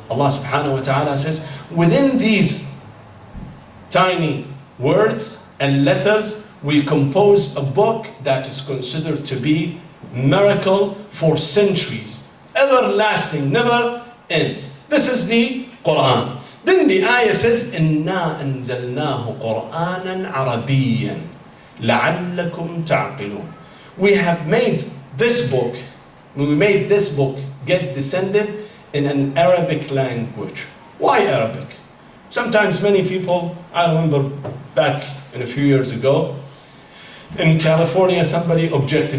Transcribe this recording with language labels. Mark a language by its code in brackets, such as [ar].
[en] Allah subhanahu wa ta'ala says, within these tiny words and letters, we compose a book that is considered to be miracle for centuries, everlasting, never ends. This is the Quran. Then the ayah says, [ar] إِنَّا أَنزَلْنَاهُ قُرْآنًا عَرَبِيًّا لَعَلَّكُمْ تَعْقِلُونَ. [en] We have made this book, get descended in an Arabic language. Why Arabic? Sometimes many people, I remember back a few years ago, in California, somebody objected.